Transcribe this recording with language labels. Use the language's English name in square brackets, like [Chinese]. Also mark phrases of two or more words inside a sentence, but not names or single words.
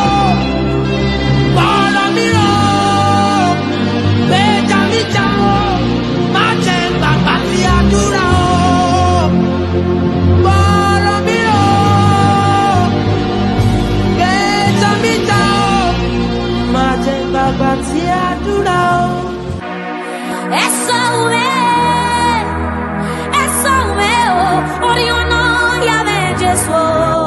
[Yoruba] Bọ́rọ̀ mi rò, bẹ́jà mi jà o, má jẹ́ gbàgbà tí àdúrà o. Bọ́rọ̀ mi rò, bẹ́jà mi jà o, má jẹ́ gbàgbà tí àdúrà o. [Portuguese] Essa é o meu, Oriona, Yahvé, Jesus.